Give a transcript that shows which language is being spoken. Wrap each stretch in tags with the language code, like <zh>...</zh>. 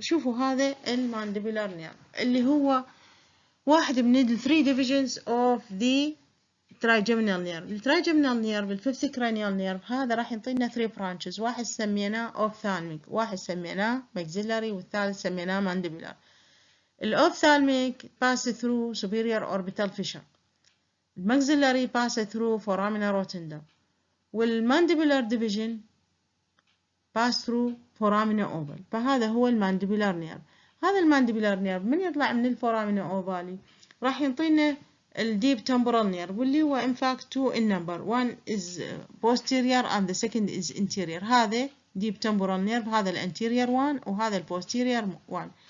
<ar>شوفوا هذا المانديبولار nerve اللي هو واحد من ال</ar> <en>3 divisions of the trigeminal nerve.</en> <ar>الترايجيمينال نيرف الفيفث cranial nerve هذا راح يعطينا 3 branches، واحد سميناه ophthalmic، واحد سميناه maxillary، والثالث سميناه mandibular.</ar> <en>الophthalmic pass through superior orbital fissure. الماكسيلاري pass through foramina rotunda. والmandibular division pass through foramina oval.</en> <ar>فهذا هو المانديبولار نيرف. هذا المانديبولار نيرف من يطلع من الفورامينا اوفالي راح يعطينا الديب temporal nerve، واللي هو</ar> <en>in fact 2 in number. One is posterior and the second is interior.</en> <ar>هذا deep temporal nerve، هذا الانتيريور one وهذا البوستيريور one.</ar>